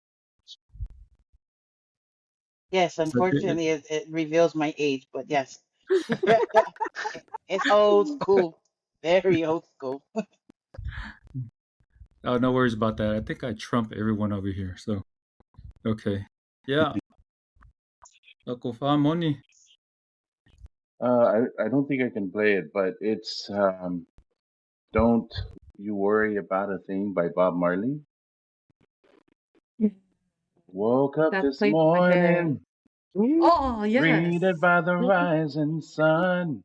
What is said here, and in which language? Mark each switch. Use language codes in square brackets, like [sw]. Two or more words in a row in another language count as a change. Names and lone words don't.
[en] Yes, Is that it? unfortunately, it reveals my age, but yes. It's old school. Very old school. Oh, no worries about that. I think I trump everyone over here. So, okay. Yeah. [sm] Ako fa moni. [en] I don't think I can play it, but it's Don't You Worry About a Thing by Bob Marley. Woke up That this played in my head. morning, Oh, yes. greeted by the rising sun.